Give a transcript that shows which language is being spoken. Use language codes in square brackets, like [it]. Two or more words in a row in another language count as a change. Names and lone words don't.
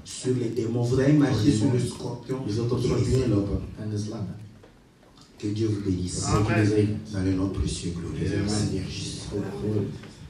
[fr] sur les démons. Vous allez marcher sur le scorpion. [nl] Je zult op schorpioen lopen en de slangen. [fr] Que Dieu vous bénisse. [nl] Dat is ook in de zegen. [fr] Dans le nom précieux glorieux. Amen. Seigneur Jésus. [nl] Goed.